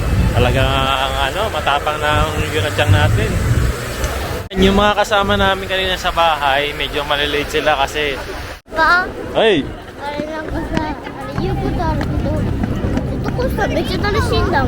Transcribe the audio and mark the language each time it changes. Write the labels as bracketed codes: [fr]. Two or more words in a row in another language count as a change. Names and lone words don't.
[tl] Talagang matapang na ang Yuna Chang natin. Yung mga kasama namin kanina sa bahay, medyo malilate sila kasi... Pa? Ay! [ja] あれなんかさ、あれ言うことあるけど、ジェットコースターめっちゃ楽しいんだもん。